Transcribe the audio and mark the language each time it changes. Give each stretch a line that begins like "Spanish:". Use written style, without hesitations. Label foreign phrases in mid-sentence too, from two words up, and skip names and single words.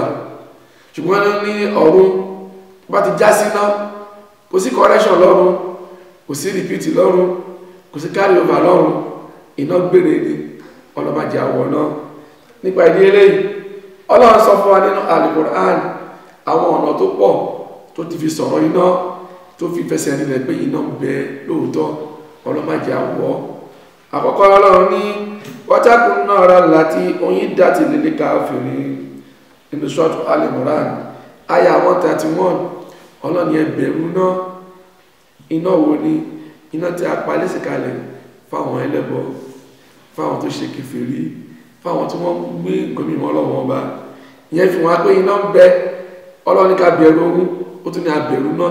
Yoruba: Ṣùgbọ́n ní ọ̀run bá ti já sí náà, kò sí correction lọ́run, kò sí repeat lọ́run, kò sí
English: carry over
Yoruba: lọ́run, iná gbére ni, ọlọ́màjẹ àwọ̀ náà. Nípa ìdí eléyìí, Ọlọ́run sọ fún wa nínú Al-Qur'an àwọn ọ̀nà tó pọ̀ tó ti fi sọ̀rọ̀ iná, tó fi fẹsẹ̀ nílẹ̀ pé iná ń bẹ lóòótọ́, ọlọ́màjẹ àwọ̀. Àkọ́kọ́ Ọlọ́run ní
Arabic: واتقوا النار التي أعدت للكافرين
Yoruba: nínú Suratu Al-Imran àyá 131. Ọlọ́run ẹ bẹ̀rù náà. Iná wo ni? Iná tí a pa lẹ́sẹ̀ kalẹ̀ fáwọn ẹlẹ́bọ, fáwọn tó ṣe kèfèrí, fáwọn tí wọ́n gbé nǹkan mímọ́ Ọlọ́run ọba. Ìyẹn fi wọn pé iná ń bẹ. Ọlọ́run ní ká bẹ̀rù ohun, ó tún ní abẹ̀rù náà.